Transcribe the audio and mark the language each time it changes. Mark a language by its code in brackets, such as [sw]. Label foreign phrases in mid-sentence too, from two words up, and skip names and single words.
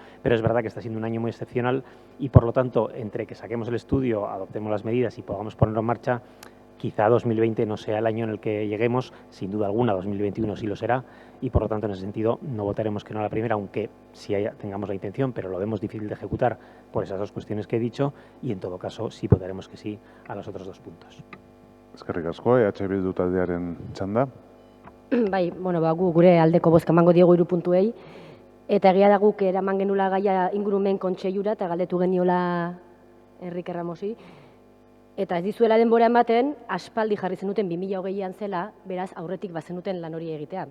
[es] Pero es verdad que está siendo un año muy excepcional y, por lo tanto, entre que saquemos el estudio, adoptemos las medidas y podamos ponerlo en marcha, quizá 2020 no sea el año en el que lleguemos, sin duda alguna 2021 sí lo será y, por lo tanto, en ese sentido no votaremos que no a la primera, aunque sí tengamos la intención, pero lo vemos difícil de ejecutar por esas dos cuestiones que he dicho y, en todo caso, sí votaremos que sí a los otros dos puntos. [eu] Eskerrik asko, EH Bildu taldearen txanda. Bai, bueno, gu gure aldeko bozka emango diegu 3 puntuei, eta egia da guk eraman genula gaia ingurumen kontseilura eta galdetu geniola Enrique Ramosi, eta ez dizuela denbora ematen, aspaldi jarri zenuten 2020an zela, beraz aurretik bazenuten lan hori egitea.